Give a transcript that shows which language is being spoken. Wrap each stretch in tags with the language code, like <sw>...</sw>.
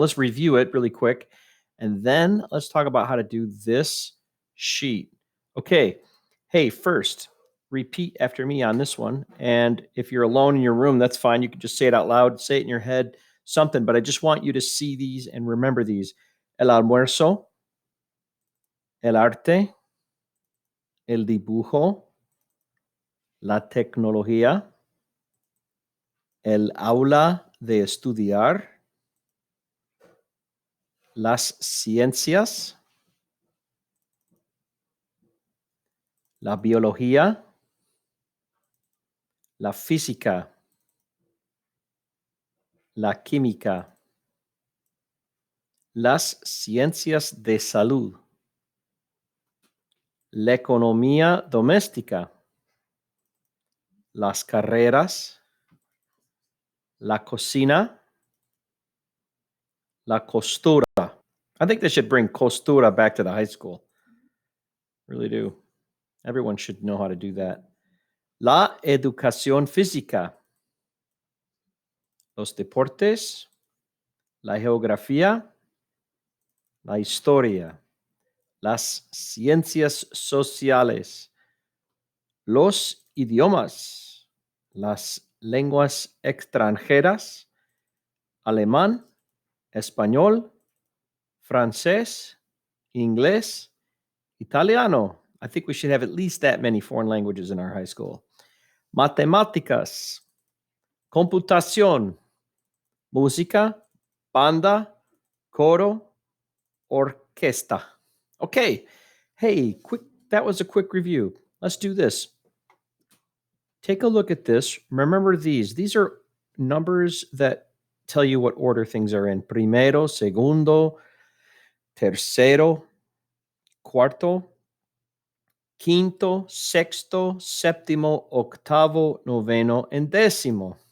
<en>Let's review it really quick, and then let's talk about how to do this sheet. Okay. Hey, first, repeat after me on this one. And if you're alone in your room, that's fine. You can just say it out loud, say it in your head, something, but I just want you to see these and remember these.</en> <es>El almuerzo, el arte, el dibujo, la tecnología, el aula de estudiar, las ciencias, la biología, la física, la química, las ciencias de salud, la economía doméstica, las carreras, la cocina, la costura.</es> <en>I think they should bring costura back to the high school. Really do. Everyone should know how to do that.</en> <es>La educación física, los deportes, la geografía, la historia, las ciencias sociales, los idiomas, las lenguas extranjeras, alemán, español, francés, inglés, italiano.</es> <en>I think we should have at least that many foreign languages in our high school.</en> <es>Matemáticas, computación, música, banda, coro, orquesta.</es> <en>Okay. Hey, quick. That was a quick review. Let's do this. Take a look at this. Remember these. These are numbers that tell you what order things are in.</en> <es>Primero, segundo, tercero, cuarto, quinto, sexto, séptimo, octavo, noveno,</es> <en>and</en> <es>décimo.</es>